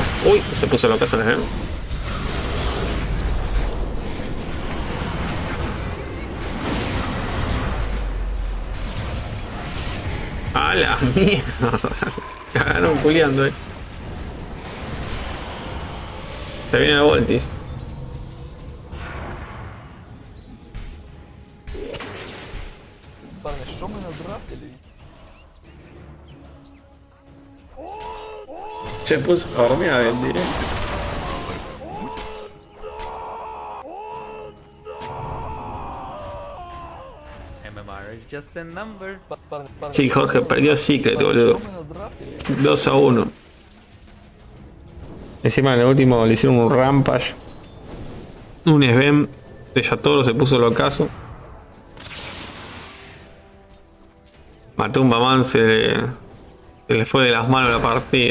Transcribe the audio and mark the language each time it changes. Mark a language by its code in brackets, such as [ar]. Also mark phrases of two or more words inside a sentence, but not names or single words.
[es] Uy, se puso loca, se les ve. A la mierda. Cagaron culiando, Se viene el Voltis. [uk] Парни, що ми надрафтили? [es] Se puso a dormir en directo. [en] MMR is just a number. [es] Sí, Jorge, perdió Secret, boludo. 2-1. Encima en el último le hicieron un rampage. Un SIGUEME de Yatoro se puso el ocaso. Matumba Man se le fue de las manos la partida.